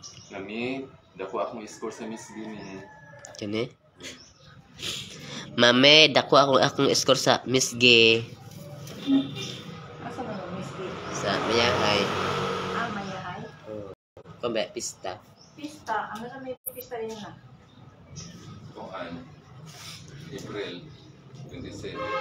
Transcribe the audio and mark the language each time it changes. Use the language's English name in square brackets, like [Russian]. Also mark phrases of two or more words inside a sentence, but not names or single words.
[Cebuano] Nami, dako akong score sa Miss Gini. Kani? Mame, dako akong score sa Miss G. Asa man ang miski? Sa Mayahay. Mayahay. Kumbe, pista. Pista. Ano na may pista rin na? Kuan. April 27.